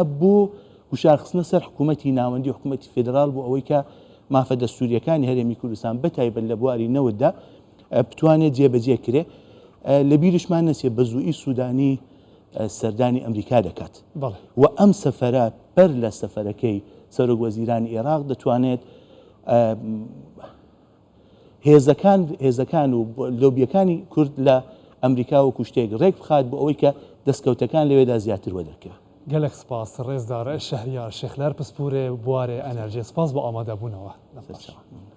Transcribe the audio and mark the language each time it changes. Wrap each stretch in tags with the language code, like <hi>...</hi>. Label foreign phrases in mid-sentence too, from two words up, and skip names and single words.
<ckb>بۆ گوشارخستنە سەر حکوومەتی ناوەندی حکوومەتی فێدرال بۆ ئەوەی کە مافە دەستوریەکانی هەرێمی کوردستان بەتایبەت لە بواری نەوەتدا بتوانێت جێبەجێ کرێ لە بیرشمان نەچێت بە زووئی سوودانی سەردانی ئەمریکا دەکات و ئەم سەفەرە بەر لە سەفەرەکەی سەرۆک وەزیرانی عێراق دەتوانێت هێزەکان و لۆبیەکانی کورد لە ئەمریکا و کوشتێک ڕێک بخات بۆ ئەوەی کە دەستکەوتەکان لەوێدا زیاتر وەدەکەوێت</ckb> <ku>gelek spas, rêzdar, şehriyar, şexler pispûrê buwarê enerjiyê. Spas bi amadebûnê we.</ku>